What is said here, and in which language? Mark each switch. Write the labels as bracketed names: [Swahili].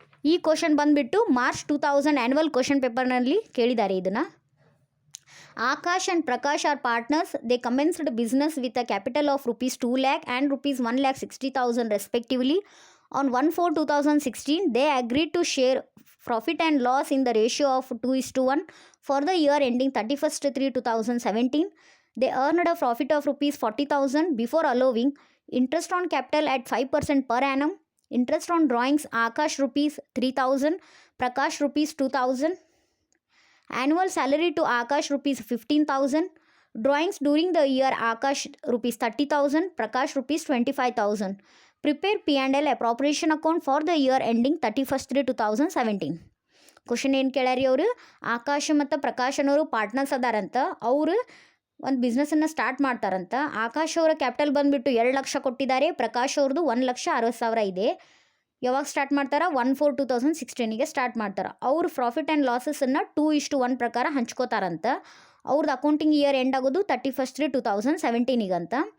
[Kannada] ಈ ಕ್ವಶನ್ ಬಂದುಬಿಟ್ಟು March 2000 annual question ಪೇಪರ್ನಲ್ಲಿ ಕೇಳಿದ್ದಾರೆ ಇದನ್ನು. [English] Akash and Prakash are partners. They commenced business with a capital of rupees 2 lakh and rupees 1,60,000 respectively. On 1/4/2016, they agreed to share profit and loss in the ratio of 2:1 for the year ending 31/3/2017. They earned a profit of rupees 40,000 before allowing interest on capital at 5% per annum. Interest on drawings, Akash rupees 3,000, Prakash rupees 2,000. Annual salary to Akash rupees 15,000. Drawings during the year, Akash rupees 30,000, Prakash rupees 25,000. Prepare P&L appropriation account for the year ending 31/3/2017. [Kannada] Question ಏನು ಕೇಳ್ಯಾರಿ ಅವರು, ಆಕಾಶ್ ಮತ್ತು ಪ್ರಕಾಶ್ ಅನ್ನೋರು partners ಅದಾರಂತ. ಅವರು ಒಂದು ಬಿಸ್ನೆಸ್ಸನ್ನು start ಮಾಡ್ತಾರಂತ. ಆಕಾಶ್ ಅವರ capital ಬಂದುಬಿಟ್ಟು 2 ಲಕ್ಷ ಕೊಟ್ಟಿದ್ದಾರೆ, ಪ್ರಕಾಶ್ ಅವ್ರದ್ದು 1,60,000 ಇದೆ. ಯಾವಾಗ ಸ್ಟಾರ್ಟ್ ಮಾಡ್ತಾರೆ, 1/4/2016ಗೆ ಸ್ಟಾರ್ಟ್ ಮಾಡ್ತಾರೆ. ಅವರು ಪ್ರಾಫಿಟ್ ಆ್ಯಂಡ್ ಲಾಸಸನ್ನು 2:1 ಪ್ರಕಾರ ಹಂಚ್ಕೋತಾರಂತ. ಅವ್ರದ್ದು ಅಕೌಂಟಿಂಗ್ ಇಯರ್ ಎಂಡ್ ಆಗೋದು 31/3/2017 ಅಂತ.